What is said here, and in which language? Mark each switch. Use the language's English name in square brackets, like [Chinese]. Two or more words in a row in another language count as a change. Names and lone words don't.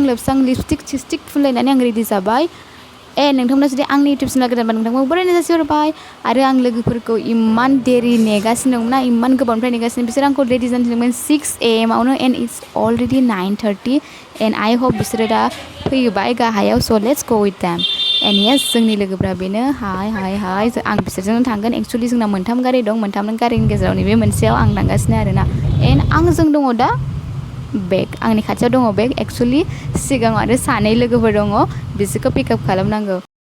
[Bodo] लोबस्रां लिपस्टिक सिस्टिक फुनलायनानै आं रेडि जाबाय नोंथांमोना जुदि आंनि [English] YouTube channel [Bodo] गोदानबा नोंथांखौ बरायनाय जासिहरबाय आरो आं लोगोफोरखौ इमान देरि नेगासिनो दंना इमान गोबावनिफ्राय नेगासिनो बिसोर आंखौ रेडि जानो थिनदोंमोन 6 AM आवनो [English] and it's already 9:30 and I hope [Bodo] बिसोरो दा फैबाय गाहायाव स' [English] let's go with them and yes [Bodo] जोंनि लोगोफ्रा बेनो हाय आं बिसोरजों थांगोन एक्सुवेलि जोंना 3 गारि दं 3 गारिनि गेजेराव नैबे मोनसेयाव आं थांगासिनो आरोना एन्ड आंजों दङ दा बेग आंनि खाथियाव दङ बेग एक्सुवेलि सिगाङाव आरो 2 लोगोफोर दङ बिसोरखौ पिकआप खालामनांगौ